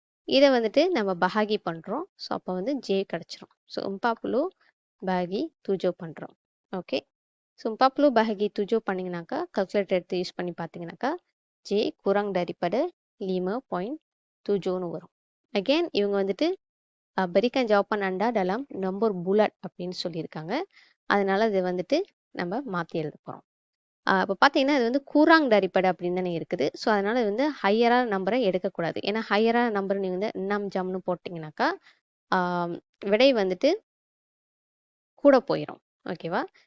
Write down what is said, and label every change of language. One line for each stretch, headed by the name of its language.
Tamil: இதை வந்துட்டு நம்ம பஹாகி பண்ணுறோம். ஸோ அப்போ வந்து ஜே கிடச்சிரும். ஸோ 40 பஹாகி 7 பண்ணுறோம். ஓகே. ஸோ 40 பஹாகி 7 பண்ணிங்கனாக்கா கல்குலேட்டர் எடுத்து யூஸ் பண்ணி பார்த்தீங்கன்னாக்கா ஜே
Malay: கூராங் டரிப்படை
Tamil: 5.7ன்னு வரும். அகெயின் இவங்க வந்துட்டு
Malay: berikan jawapan anda dalam nombor bulat
Tamil: அப்படின்னு சொல்லியிருக்காங்க. அதனால இது வந்துட்டு நம்ம மாற்றி எழுத போகிறோம். இப்போ பார்த்தீங்கன்னா இது வந்து
Malay: கூராங் டரிப்படை
Tamil: அப்படின்னு தானே இருக்குது. ஸோ அதனால இது வந்து ஹையராக நம்பரை எடுக்கக்கூடாது. ஏன்னா ஹையராக நம்பர் நீங்கள் வந்து இன்னம் ஜம்னு போட்டிங்கனாக்கா விடை வந்துட்டு கூட போயிடும். ஓகேவா?